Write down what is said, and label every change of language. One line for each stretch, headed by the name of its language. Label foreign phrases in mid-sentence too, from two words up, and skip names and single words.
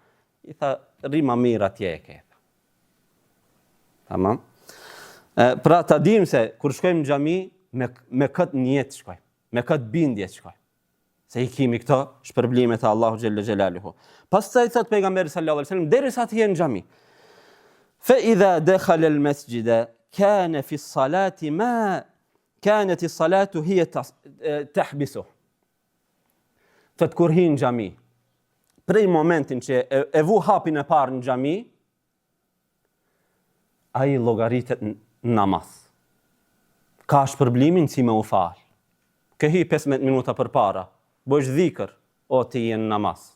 Albanian: I tha, rima mirë atje e ke. Tamam. Pra ta dim se kur shkojmë në xhami me këtë niyet shkojmë, me këtë bindje shkojmë. Se i kemi këto shpërblimet e Allahu
Arabic: جل جلاله.
Albanian: Pastaj thot pejgamberi
Arabic: صلى الله عليه وسلم,
Albanian: derisa të jenë në xhami,
Arabic: فإذا دخل المسجد كان في الصلاة ما كانت الصلاة هي تحبسه.
Albanian: Thot kur hi në xhami, prej momentin që e vu hapin e parë në xhami, ai llogaritet në namaz. Ka shpërblimin si me u fal. Ke hi 15 minuta përpara, bësh dhikr, o ti je në namaz.